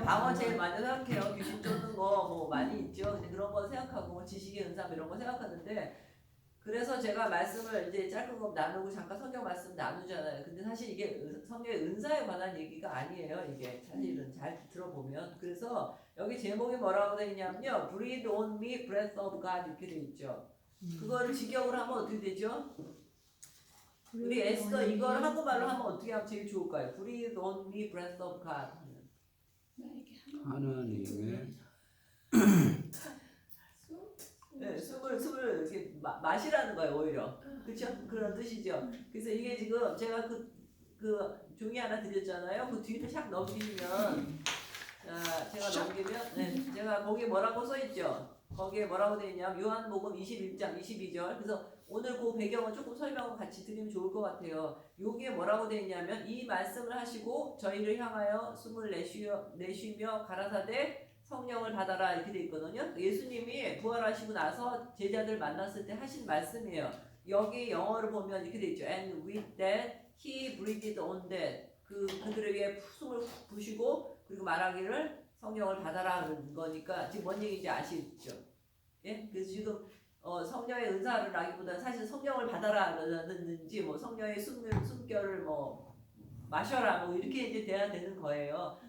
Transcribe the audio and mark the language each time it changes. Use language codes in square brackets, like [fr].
[ko] 방어 제일 많이 생각해요. 귀신 쫓는 거 뭐 많이 있죠. 그런 거 생각하고 지식의 은사 이런 거 생각하는데 그래서 제가 말씀을 이제 짧은 거 나누고 잠깐 성경 말씀 나누잖아요. 근데 사실 이게 성령의 은사에 관한 얘기가 아니에요. 이게 사실은 잘 들어보면. 그래서 여기 제목이 뭐라고 되어 있냐면요. [en] Breathe on me, breath of God [ko] 이렇게 되어 있죠. 그거를 직역을 하면 어떻게 되죠? 우리 에스더 이걸 한국말로 하면 어떻게 하면 제일 좋을까요? [en] Breathe on me, breath of God. [ko] 하나님의 네, 숨을 이렇게 마시라는 거예요, 오히려. 그렇죠? 그런 뜻이죠. 그래서 이게 지금 제가 그 종이 하나 드렸잖아요. 그 뒤를 샥 넘기면, 제가 넘기면, 네, 제가 거기에 뭐라고 써 있죠? 거기에 뭐라고 되어 있냐면 요한복음 21장 22절. 그래서 오늘 그 배경은 조금 설명을 같이 드리면 좋을 것 같아요. 여기에 뭐라고 되어 있냐면 이 말씀을 하시고 저희를 향하여 숨을 내쉬며 가라사대 성령을 받아라 이렇게 돼 있거든요. 예수님이 부활하시고 나서 제자들 만났을 때 하신 말씀이에요. 여기 영어를 보면 이렇게 돼 있죠. [en] And with that he breathed on that. [ko] 그들을 위해 숨을 부시고 그리고 말하기를 성령을 받아라는 거니까 지금 뭔 얘기인지 아시죠? 예? 그래서 지금 성령의 은사를 하기보다는 사실 성령을 받아라는지 뭐 성령의 숨결을 뭐 마셔라 뭐 이렇게 이제 돼야 되는 거예요.